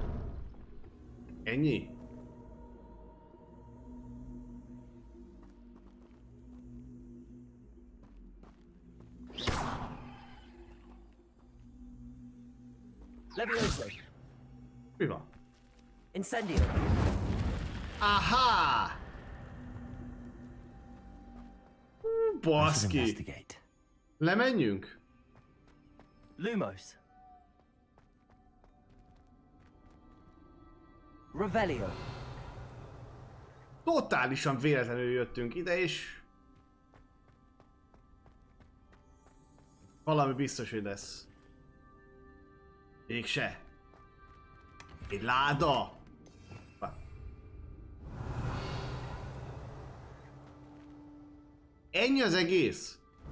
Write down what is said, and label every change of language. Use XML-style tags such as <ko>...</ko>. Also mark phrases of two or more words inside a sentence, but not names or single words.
<hu>Ennyi? Levioso. Mi van? Incendio. Aha! Baszki! Lemenjünk? Lumos. Revelio. Totálisan véletlenül jöttünk ide, és... valami biztos, hogy lesz. Mégse. Egy láda. Ennyi az egész?</hu>